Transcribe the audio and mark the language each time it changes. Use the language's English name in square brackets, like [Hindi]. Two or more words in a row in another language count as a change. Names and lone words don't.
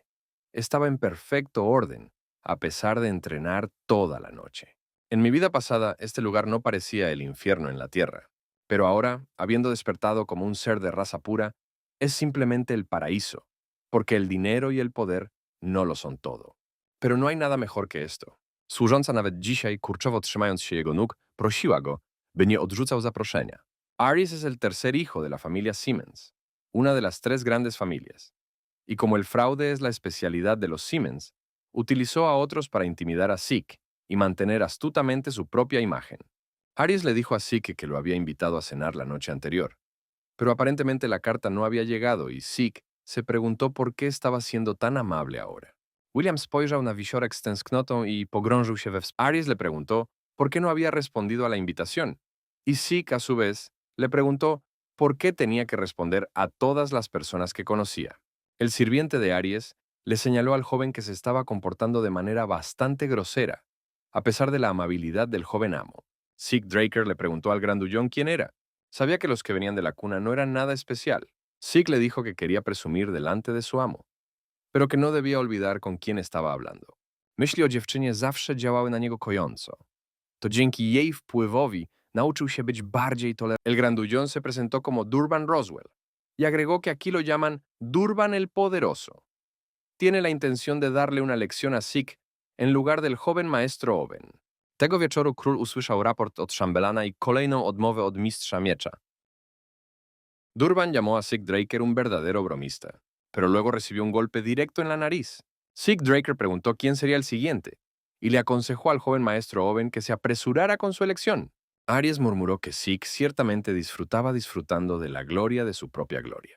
[Spanish] Estaba en perfecto orden, a pesar de entrenar toda la noche. En mi vida pasada, este lugar no parecía el infierno en la tierra, pero ahora, habiendo despertado como un ser de raza pura, es simplemente el paraíso, porque el dinero y el poder no lo son todo. Pero no hay nada mejor que esto. [Polish] Służąca nawet dzisiaj, kurczowo trzymając się jego nóg, prosiła go, by nie odrzucał zaproszenia. [Spanish] Aries es el tercer hijo de la familia Siemens, una de las tres grandes familias. Y como el fraude es la especialidad de los Siemens, utilizó a otros para intimidar a Sick y mantener astutamente su propia imagen. Aries le dijo a Sick que lo había invitado a cenar la noche anterior, pero aparentemente la carta no había llegado y Sick se preguntó por qué estaba siendo tan amable ahora. [Polish] William spojrzał na wisiorek z tęsknotą i pogrążył się we [Spanish] Aries le preguntó por qué no había respondido a la invitación, y Sick, a su vez, le preguntó por qué tenía que responder a todas las personas que conocía. El sirviente de Aries le señaló al joven que se estaba comportando de manera bastante grosera, a pesar de la amabilidad del joven amo. Sick Draker le preguntó al grandullón quién era. Sabía que los que venían de la cuna no eran nada especial. Sick le dijo que quería presumir delante de su amo, pero que no debía olvidar con quién estaba hablando. [Polish] Myśli o dziewczynie zawsze działały na niego kojąco. To dzięki jej wpływowi nauczył się być bardziej tolerante. [Spanish] El grandullón se presentó como Durban Roswell y agregó que aquí lo llaman Durban el Poderoso. Tiene la intención de darle una lección a Sick en lugar del joven maestro Owen. [Polish] Tego wieczoru król usłyszał raport od szambelana i kolejną odmowę od mistrza miecza. [Spanish] Durban llamó a Sick Draker un verdadero bromista, pero luego recibió un golpe directo en la nariz. Sick Draker preguntó quién sería el siguiente y le aconsejó al joven maestro Owen que se apresurara con su elección. Aries murmuró que Sick ciertamente disfrutando de la gloria de su propia gloria.